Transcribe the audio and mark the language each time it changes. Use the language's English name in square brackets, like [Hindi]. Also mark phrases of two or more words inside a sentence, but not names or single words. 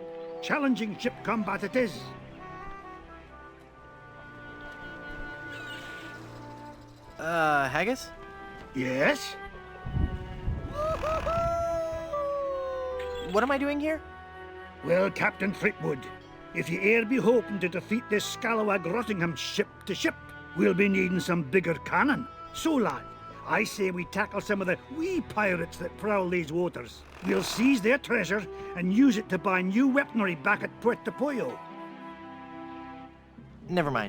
[English] Challenging ship combat it is. Haggis? Yes? What am I doing here? Well, Captain Threepwood, if ye e'er be hoping to defeat this scalawag Rottingham ship to ship, we'll be needing some bigger cannon. So, lad, I say we tackle some of the wee pirates that prowl these waters. We'll seize their treasure and use it to buy new weaponry back at Puerto Pollo. Never mind.